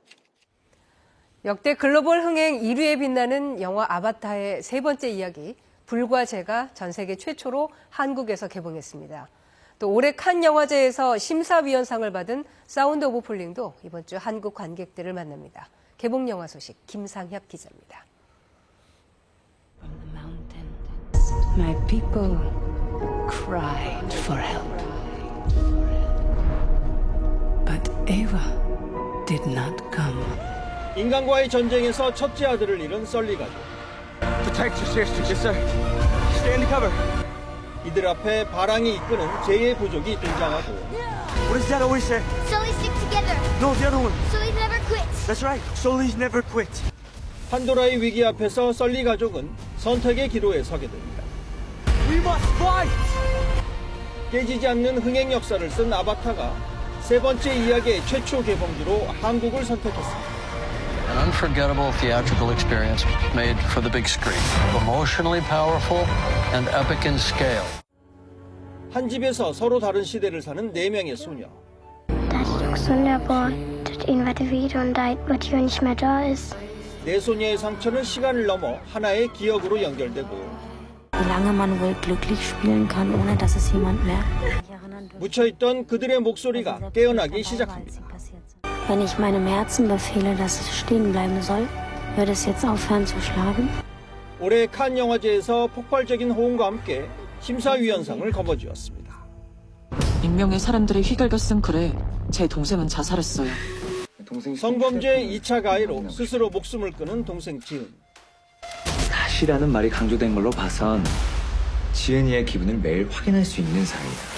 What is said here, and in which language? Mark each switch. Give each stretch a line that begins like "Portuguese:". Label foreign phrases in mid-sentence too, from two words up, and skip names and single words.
Korean: 역대 글로벌 흥행 1위에 빛나는 영화 아바타의 세 번째 이야기, 불과 제가 전 세계 최초로 한국에서 개봉했습니다. 또 올해 칸 영화제에서 심사위원상을 받은 사운드 오브 폴링도 이번 주 한국 관객들을 만납니다. 개봉 영화 소식 김상협 기자입니다.
English: My people cried for help. But Ava did not come.
Korean: 인간과의 전쟁에서 첫째 아들을 잃은 썰리 가족.
English: Protect your sister. Yes, sir. Stay in the cover.
Korean: 이들 앞에 바랑이 이끄는 제2의 부족이 등장하고.
English: What does that always say? Sully stick together. No, the other one. Sully never quits. That's right. Sully's never quit.
Korean: 판도라의 위기 앞에서 썰리 가족은 선택의 기로에 서게 됩니다.
English: We must fight.
Korean: 깨지지 않는 흥행 역사를 쓴 아바타가 세 번째 이야기의 최초 개봉지로 한국을 선택했습니다.
English: An unforgettable theatrical experience made for the big screen. Emotionally powerful and epic in scale.
Korean: 한 집에서 서로 다른 시대를 사는 4명의 소녀.
German: Das ist doch sonderbar, dass irgendwas wieder und da Matthieu nicht mehr da ist.
Korean: 네 소녀의 상처는 시간을 넘어 하나의 기억으로 연결되고
German: Wie lange man wohl glücklich spielen kann, ohne dass es jemand merkt.
Korean: 묻혀있던 그들의 목소리가 깨어나기 시작합니다.
German: Wenn ich meinem Herzen befehle, dass es stehen bleiben soll, wird es jetzt aufhören zu schlagen?
Korean: 올해 칸 영화제에서 폭발적인 호응과 함께 심사위원상을 거머쥐었습니다. 익명의 사람들이 휘갈겼음 그래. 제 동생은 자살했어요. 성범죄 2차 가해로 스스로 목숨을 끊은 동생 지은. 다시라는 말이 강조된 걸로 봐선 지은이의 기분을 매일 확인할 수 있는 사이다.